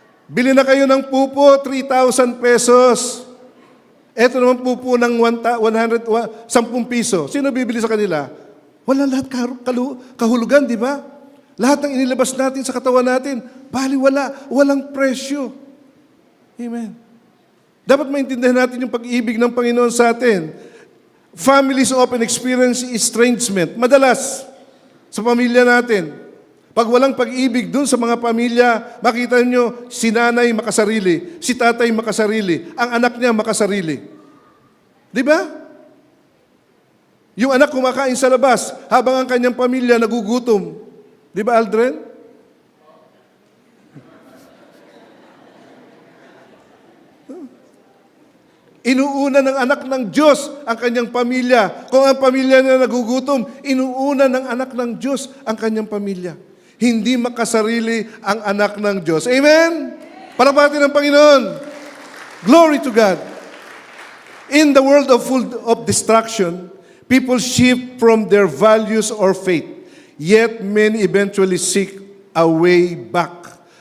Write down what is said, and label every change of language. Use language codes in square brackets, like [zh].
[tl] Bili na kayo ng pupo, 3,000 pesos. Eto naman pupo ng 10 piso. Sino bibili sa kanila? Wala lahat kahulugan, di ba? Lahat ng inilabas natin sa katawan natin, baliwala, walang presyo. Amen. Dapat maintindihan natin yung pag-ibig ng Panginoon sa atin. [en] Families often experience estrangement. [tl] Madalas, sa pamilya natin, pag walang pag-ibig dun sa mga pamilya, makita nyo, si nanay makasarili, si tatay makasarili, ang anak niya makasarili. Di ba? Yung anak kumakain sa labas, habang ang kanyang pamilya nagugutom. Di ba, Aldrin? Inuuna ng anak ng Diyos ang kanyang pamilya. Kung ang pamilya niya nagugutom, inuuna ng anak ng Diyos ang kanyang pamilya. Hindi makasarili ang anak ng Diyos. Amen? Palakpakan ng Panginoon. [en] Glory to God. In the world of full of distraction, people shift from their values or faith. Yet many eventually seek a way back.